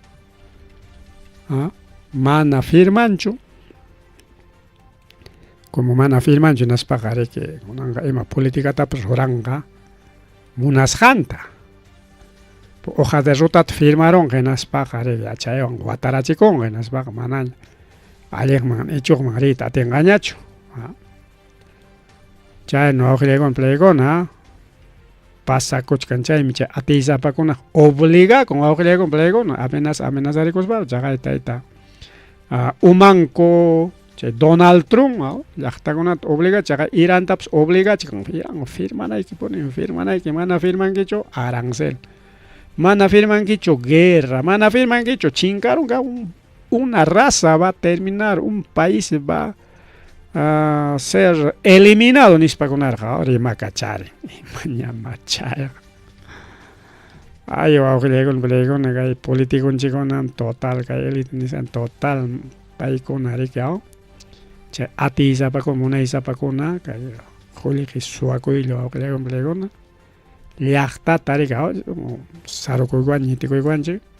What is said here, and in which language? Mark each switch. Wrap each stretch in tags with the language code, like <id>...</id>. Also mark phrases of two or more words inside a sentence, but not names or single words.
<qu>mana firmanchu como mana firmanchu naspaqa riki kunanqa ima politikatapas ruranqa munasqanta</qu> <es>hoja de</es> <qu>rutata firmaronqa hinaspaqa riki chaywan watarachikunqa hinaspaqa mana alliqman ichuqman riyta atinqañachu chayno wawqilaykuna pallaykuna pasakuchkanchaymi chay atiysapakuna obliga con wawqilaykuna pallaykuna amenazarikuspa chaqay tayta umanku chay Donald Trump llaqtakunata obliga chaqay Irantapas obligachkan firmanayki mana firmankichu arancel mana firmankichu guerra mana firmankichu chinkarunqa</qu> <es>una raza va a terminar un país va a ser eliminado</es> <qu>nispakunarqa rimakachari mañamachaya ay wawqilaykuna pallaykuna kay politikunchikuna total kay elite nisan total paykuna riki chay atiysapakuna munaysapakuna kay qullqi suwakuylla wawqilaykuna pallaykuna llaqtata riki sarukuywan ñitikuywanchik</qu>